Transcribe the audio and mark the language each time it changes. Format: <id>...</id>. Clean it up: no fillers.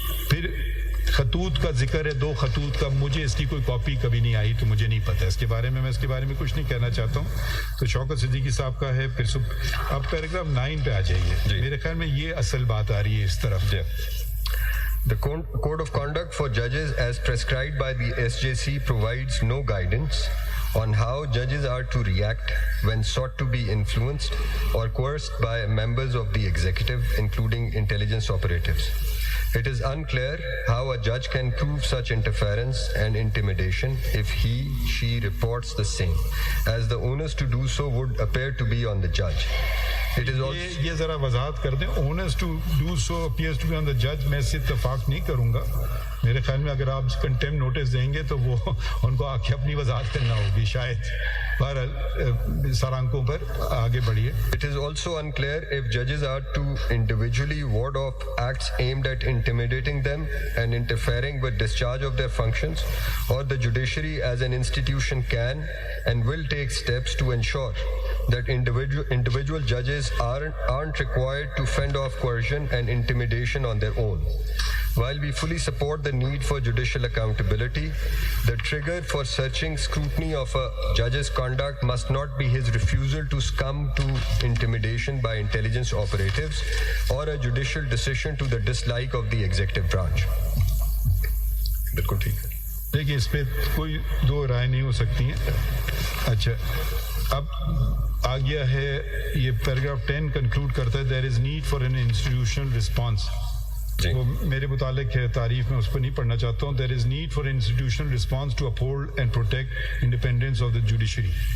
<ur>پھر خطوط کا ذکر ہے, 2 خطوط کا. مجھے اس کی کوئی کاپی کبھی نہیں آئی تو مجھے نہیں پتہ اس کے بارے میں. میں اس کے بارے میں کچھ نہیں کہنا چاہتا ہوں. تو شوکت صدیقی صاحب کا ہے. پھر اب پیراگراف 9 پہ آ جائیے. میرے خیال میں یہ اصل بات آ رہی ہے اس طرف.</ur> <en>The Code of Conduct for Judges as prescribed by the SJC provides no guidance on how judges are to react when sought to be influenced or coerced by members of the executive, including intelligence operatives. It is unclear how a judge can prove such interference and intimidation if she reports the same, as the onus to do so would appear to be on the judge. It is also</en> <ur>یہ ذرا وضاحت کر دیں.</ur> <en>Owners to do so appears to be on دا جج.</en> <ur>میں اس سے اتفاق نہیں کروں گا. میرے خیال میں اگر آپ کنٹیم نوٹس دیں گے تو وہ ان کو آ کے اپنی وضاحت کرنا ہوگی شاید. بہرحال سرانکوں پر آگے بڑھیے.</ur> <en>It is also unclear if judges are to individually ward off acts aimed at intimidating them and interfering with discharge of their functions, or the judiciary as an institution can and will take steps to ensure that individual judges aren't required to fend off coercion and intimidation on their own. While we fully support the need for judicial accountability, the trigger for searching scrutiny of a judge's conduct must not be his refusal to succumb to intimidation by intelligence operatives or a judicial decision to the dislike of the executive branch.</en> <ur>بالکل ٹھیک ہے. دیکھیے اس پہ کوئی 2 رائے نہیں ہو سکتی ہیں. اچھا اب آ گیا ہے یہ پیراگراف 10 کنکلوڈ کرتا ہے</ur> <en>There is need for an institutional response.</en> <ur>وہ میرے متعلق ہے تعریف میں اس کو نہیں پڑھنا چاہتا ہوں.</ur> <en>There is need for institutional response to uphold and protect independence of the judiciary.</en>